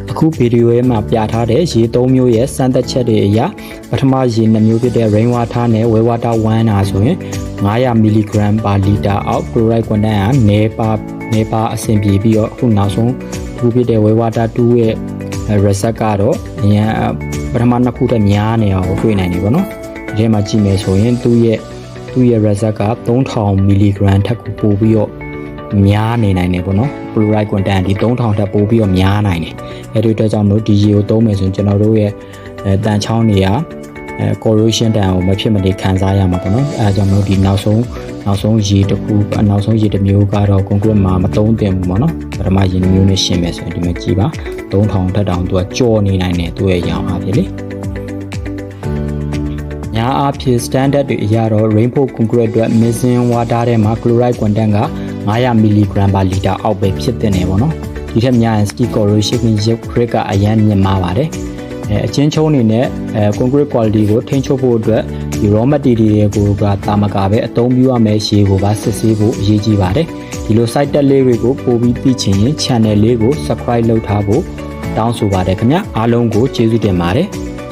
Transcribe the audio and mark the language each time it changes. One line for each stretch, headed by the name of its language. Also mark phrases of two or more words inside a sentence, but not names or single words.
Burmese: ဗီဒီယိုရဲ့မှာပြထားတဲ့ရေ3မျိုးရဲ့စမ်းသပ်ချက်တွေအရပထမရေ2မျိုးဖြစ်တဲ့
English: rain water
Burmese: နဲ့
English: well water
Burmese: 1 နာဆိုရင်500
English: mg per liter
Burmese: အောက်
English: chloride content
Burmese: ကနေပါအဆင်ပြေ ပြီးတော့အခုနောက်ဆုံးသူဖြစ်တဲ့
English: well water
Burmese: 2 ရဲ့ result ကတော့အရင်ပထမနှစ်ခုတည်းများနေအောင်တွေ့နိုင်တယ်ပေါ့နော်ဒီထဲမှာကြည့်မယ်ဆို ရင်သူ့ရဲ့ result က3000 mg ထက်ကိုပိုပြီးတော့များနေနိုင်တယ်ပေါ့နော်
English: chloride content
Burmese: ဒီ3000ထက်ပိုပြီးတော့များနိုင်တယ်အဲဒီအတွက်ကြောင့်မို့ဒီရေကိုသုံးမယ်ဆိုရင်ကျွန်တော်တို့ရဲ့တန်ချောင်းတွေကcorrosion တန်ကိုမဖြစ်မနေခံစားရမှာပေါ့နော်အဲဒါကြောင့်မို့ဒီနောက်ဆုံးရေတစ်ခုနောက်ဆုံးရေတစ်မျိုးကတော့ concrete မှာမသုံးသင့်ဘူးပေါ့နော်ပထမရေတစ်မျိုးနဲ့ရှင်းမယ်ဆိုရင်ဒီမှာကြည့်ပါ3000ထက်တောင်သူကကြော်နေနိုင်တယ်သူ့ရဲ့ရောင်အားဖြင့်လေ ညာအားဖြင့် standard တွေအရတော့
English: rainfall concrete
Burmese: အတွက်
English: mixing water
Burmese: ထဲမှာ
English: chloride content
Burmese: က500
English: mg per liter
Burmese: အောက် ပဲဖြစ်တဲ့နေပေါ့နော်ဒီထက်များရင်
English: steel corrosion rate
Burmese: ကအရန်မြင့်မားပါတယ်အချင်းချုံးအနေနဲ့
English: concrete quality
Burmese: ကိုထိန်းချုပ်ဖို့အတွက်ဒီ
English: raw material
Burmese: ကိုတာမကပဲအသုံးပြုရမယ့်ရေကိုပါစစ်ဆေးဖို့အရေးကြီးပါတယ်ဒီလို site တက်လေးတွေကိုပို့ပြီးသိချင်ရင် channel လေးကို subscribe လုပ်ထားဖို့တောင်းဆိုပါတယ်ခင်ဗျအားလုံးကိုကျေးဇူးတင်ပါတယ်